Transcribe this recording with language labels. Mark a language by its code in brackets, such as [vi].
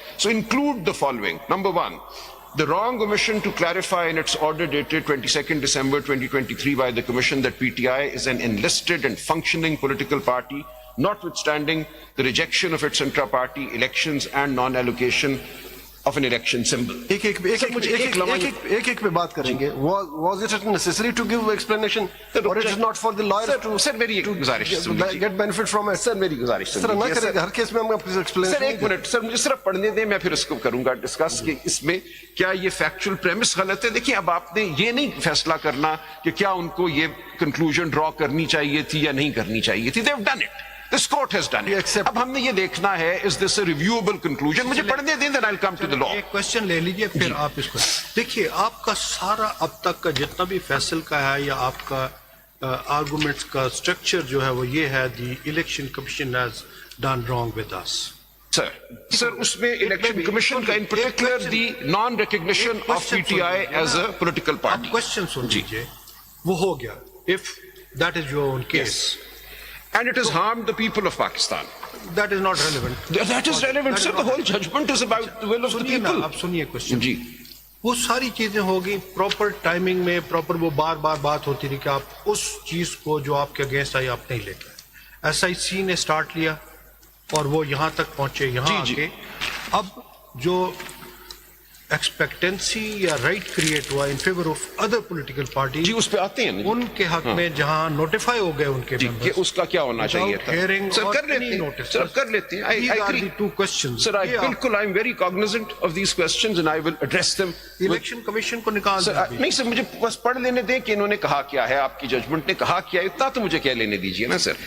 [en] So include the following. Number 1, the wrong omission to clarify in its order dated 22nd December 2023 by the Commission that PTI is an enlisted and functioning political party, notwithstanding the rejection of its intra-party elections and non-allocation of an election symbol. [ur] ایک ایک پہ بات کریں گے. [en] Was it necessary to give explanation, or it is not for the lawyers to [ur] سر میری گزارش [en] get benefit from it? [ur] سر میری گزارش سر نہ کریں گے ہر کیس میں ہم ایکسپلین. سر ایک منٹ سر, مجھے صرف پڑھنے دیں, میں پھر اس کو کروں گا ڈسکس کہ اس میں کیا یہ فیکچوئل پریمس غلط ہے. دیکھیے اب آپ نے یہ نہیں فیصلہ کرنا کہ کیا ان کو یہ کنکلوژن ڈرا کرنی چاہیے تھی یا نہیں کرنی چاہیے تھی. [en] They have done it. This court has done it. [ur] اب ہم نے یہ دیکھنا ہے, [en] is this a reviewable conclusion? [ur] مجھے پڑھنے دیں, [en] then I'll come to the law. [ur] ایک کوشچن لے لیجئے, پھر آپ اس کو دیکھیے. آپ کا سارا اب تک کا جتنا بھی فیصل کا ہے یا آپ کا آرگومنٹس کا اسٹرکچر جو ہے وہ یہ ہے, [en] the election commission has done wrong with us. [ur] سر اس میں الیکشن کمیشن کا [en] in particular the non-recognition of PTI as a political party. [ur] آپ کوشچن سن لیجئے, وہ ہو گیا [en] if that is your own case. And it has harmed the people of Pakistan. That is not relevant. That is relevant, sir. The whole judgment is about the will of the people. [ur] آپ سنیے question. جی وہ ساری چیزیں ہوگی proper timing میں, proper وہ بار بار بات ہوتی رہی کہ آپ اس چیز کو جو آپ کے اگینسٹ آئی آپ نہیں لے کے آئے. SIC نے سٹارٹ لیا اور وہ یہاں تک پہنچے, یہاں آ کے اب جو ایکسپیکٹنسی یا رائٹ کریٹ ہوا in favour of other political party, جی اس پہ آتے ہیں ان کے حق میں جہاں نوٹیفائی ہو گئے ان کے کہ اس کا کیا ہونا چاہیے تھا. سر کر لیتے ہیں, سر کر لیتے ہیں. [en] I agree. Two questions. Sir, بالکل I am very cognizant of these questions and I will address them. [ur] Election commission کو نکال نہیں سر, مجھے بس پڑھ لینے دیں کہ انہوں نے کہا کیا ہے, آپ کی ججمنٹ نے کہا کیا ہے, اتنا تو مجھے کہہ لینے دیجیے نا سر.